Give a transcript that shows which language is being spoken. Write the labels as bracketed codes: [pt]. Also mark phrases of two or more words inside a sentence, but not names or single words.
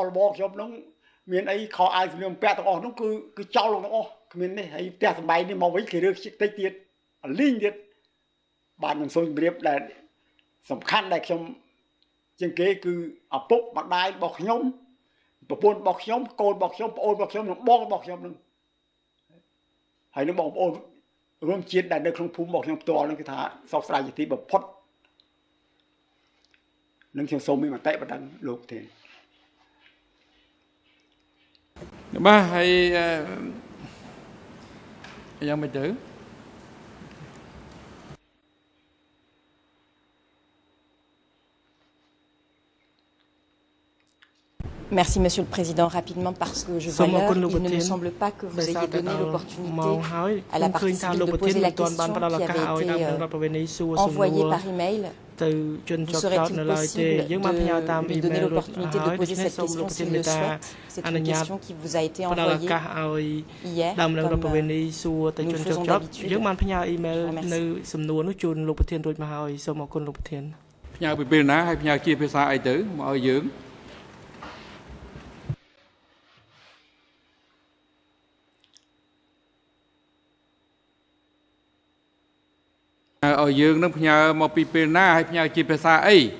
[km] ខ្ញុំហ្នឹងមានអីខោអាវសម្លៀកបំពាក់ទាំងអស់ហ្នឹងគឺចោលទាំងអស់គ្មាននេះហើយផ្ទះសម្បែងនេះមកវិញគេរើតិចទៀតលីងទៀតបាទខ្ញុំសូមជម្រាបដែលសំខាន់ដែលខ្ញុំជាងគេគឺឪពុកម្ដាយរបស់ខ្ញុំប្រពន្ធរបស់ខ្ញុំកូនរបស់ខ្ញុំប្អូនរបស់ខ្ញុំនិងបងរបស់ខ្ញុំនឹងហើយនឹងបងប្អូនរួមជាតិដែលនៅក្នុងភូមិរបស់ខ្ញុំផ្ទាល់នឹងគឺថាសោកស្ដាយជាទីបំផុតនឹងខ្ញុំសូមមានមតិបណ្ដឹងលោកទេ បាទហើយយ៉ាងមិនទៅ [fr] Merci, Monsieur le Président. Rapidement, parce que je vois l'heure, il ne me semble pas que vous ayez donné l'opportunité à la partie civile de poser la question qui avait été envoyée par email. Vous serait-il possible de lui donner l'opportunité de poser cette question s'il le souhaite? C'est une question qui vous a été envoyée hier, comme nous le faisons d'habitude. Je vous remercie. [km] ឲ្យយើងនឹងផ្ញើមកពីពេលណាហើយផ្ញើជាភាសាអី